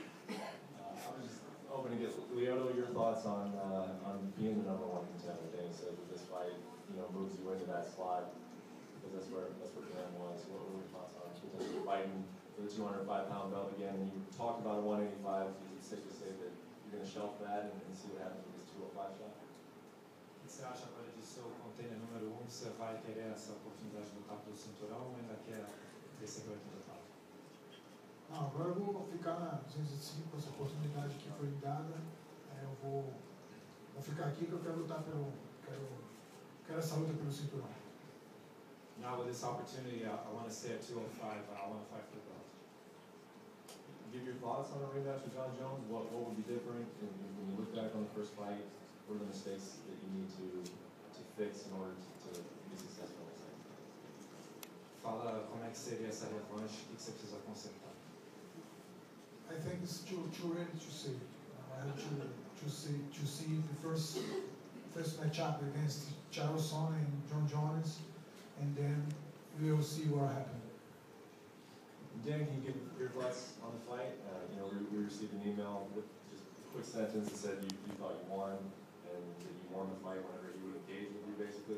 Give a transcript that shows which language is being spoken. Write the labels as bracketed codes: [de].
[en] I was just hoping to get Leoto your thoughts on being the #1 contender. Dana said that this fight, moves you into that slot because that's where Graham was. What were your thoughts on potentially fighting for the 205-pound belt again? And you talked about a 185. Is it safe to say that you're going to shelf that and see what happens with this 205 shot? [pt] O que você acha agora de ser o container número 1? Você vai querer essa oportunidade de lutar pelo cinturão ou ainda quer receber a etapa? Não, agora eu vou ficar na 205, essa oportunidade que foi me dada. Eu vou ficar aqui que eu quero lutar quero essa luta pelo cinturão. [en] Now with this opportunity, I want to stay at 205. I want to fight for the belt. Give your thoughts on a rematch with John Jones. What would be different? And when you look back on the first fight, what are the mistakes that you need to fix in order to be successful in the second fight? [pt] Fala como é que seria essa revanche, o que você precisa consertar? [en] I think it's too early to say. I have to see the first matchup against Charlson and John Jones, and then we will see what happens. Dan, can you give your thoughts on the fight? We received an email with just a quick sentence that said you thought you won and that you won the fight whenever he would engage with you, basically.